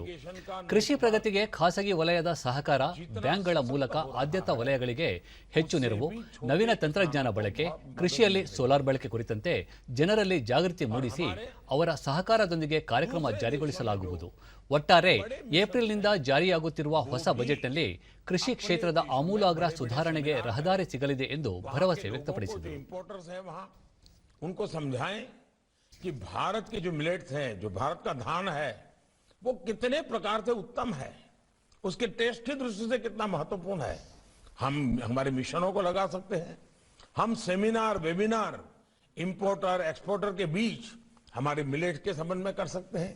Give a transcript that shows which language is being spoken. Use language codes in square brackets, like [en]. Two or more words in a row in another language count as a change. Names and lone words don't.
[kn] ಕೃಷಿ ಪ್ರಗತಿಗೆ ಖಾಸಗಿ ವಲಯದ ಸಹಕಾರ, ಬ್ಯಾಂಕ್ಗಳ ಮೂಲಕ ಆದ್ಯತಾ ವಲಯಗಳಿಗೆ ಹೆಚ್ಚು ನೆರವು, ನವೀನ ತಂತ್ರಜ್ಞಾನ ಬಳಕೆ, ಕೃಷಿಯಲ್ಲಿ ಸೋಲಾರ್ ಬಳಕೆ ಕುರಿತಂತೆ ಜನರಲ್ಲಿ ಜಾಗೃತಿ ಮೂಡಿಸಿ ಅವರ ಸಹಕಾರದೊಂದಿಗೆ ಕಾರ್ಯಕ್ರಮ ಜಾರಿಗೊಳಿಸಲಾಗುವುದು. ಒಟ್ಟಾರೆ ಏಪ್ರಿಲ್ನಿಂದ ಜಾರಿಯಾಗುತ್ತಿರುವ ಹೊಸ ಬಜೆಟ್ನಲ್ಲಿ ಕೃಷಿ ಕ್ಷೇತ್ರದ ಆಮೂಲಾಗ್ರ ಸುಧಾರಣೆಗೆ ರಹದಾರಿ ಸಿಗಲಿದೆ ಎಂದು ಭರವಸೆ ವ್ಯಕ್ತಪಡಿಸಿದರು. [hi] उनको समझाएं कि भारत के जो मिलेट्स हैं, जो भारत का धान है, वो कितने प्रकार से उत्तम है, उसके टेस्ट की दृष्टि से कितना महत्वपूर्ण है. हम हमारे मिशनों को लगा सकते हैं. हम [en] seminar, webinar importer exporter [hi] के बीच हमारे मिलेट्स के संबंध में कर सकते हैं.